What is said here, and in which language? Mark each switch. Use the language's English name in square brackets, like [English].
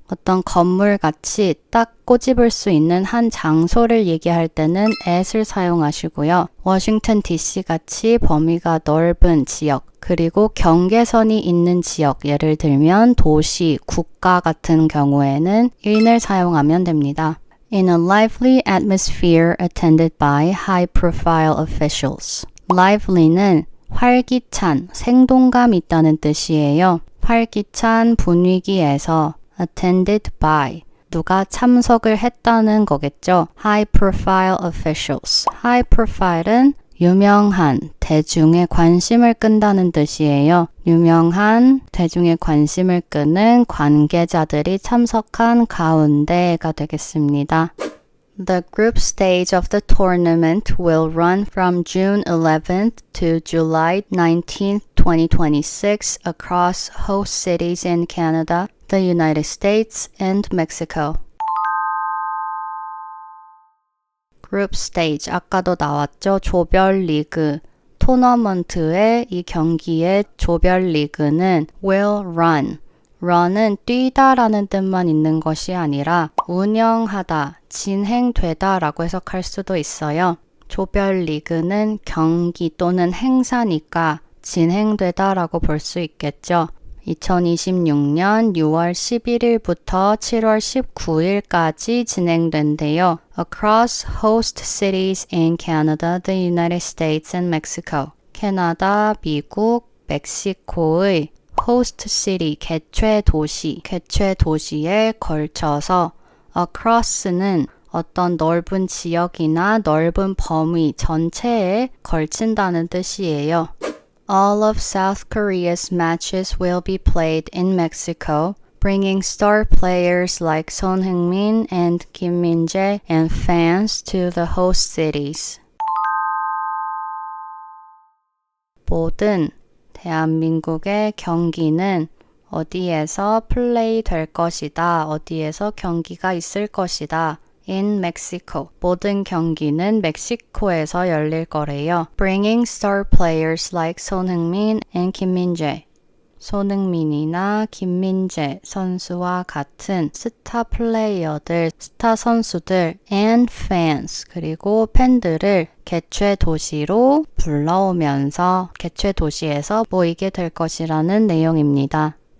[Korean] 어떤 건물 같이 딱 꼬집을 수 있는 한 장소를 얘기할 때는 at을 사용하시고요. 워싱턴 DC 같이 범위가 넓은 지역, 그리고 경계선이 있는 지역, 예를 들면 도시, 국가 같은 경우에는 in을 사용하면 됩니다. [English] In a lively atmosphere attended by high-profile officials. [Korean] lively는 활기찬, 생동감 있다는 뜻이에요. 활기찬 분위기에서 attended by 누가 참석을 했다는 거겠죠. [English] high-profile officials. [Korean] high-profile은 유명한, 대중의 관심을 끈다는 뜻이에요. 유명한, 대중의 관심을 끄는 관계자들이 참석한 가운데가 되겠습니다. [English] The group stage of the tournament will run from June 11th to July 19th, 2026 across host cities in Canada, the United States, and Mexico. [Korean] 그룹 스테이지, 아까도 나왔죠. 조별리그, 토너먼트의 이 경기의 조별리그는 will run. run은 뛰다라는 뜻만 있는 것이 아니라 운영하다, 진행되다 라고 해석할 수도 있어요. 조별리그는 경기 또는 행사니까 진행되다 라고 볼 수 있겠죠. 2026년 6월 11일부터 7월 19일까지 진행된대요. [English] Across host cities in Canada, the United States, and Mexico. [Korean] 캐나다, 미국, 멕시코의 host city, 개최 도시에 걸쳐서 across는 어떤 넓은 지역이나 넓은 범위 전체에 걸친다는 뜻이에요. [English] All of South Korea's matches will be played in Mexico, bringing star players like Son Heung-min and Kim Min-jae and fans to the host cities. [Korean] 모든 대한민국의 경기는 어디에서 플레이 될 것이다. 어디에서 경기가 있을 것이다. [English] In Mexico. [Korean] 모든 경기는 멕시코에서 열릴 거래요. [English] Bringing star players like Son Heung-min and Kim Min-jae. [Korean] 손흥민이나 김민재 선수와 같은 스타 플레이어들, 스타 선수들 and fans, 그리고 팬들을 개최 도시로 불러오면서 개최 도시에서 모이게 될 것이라는 내용입니다.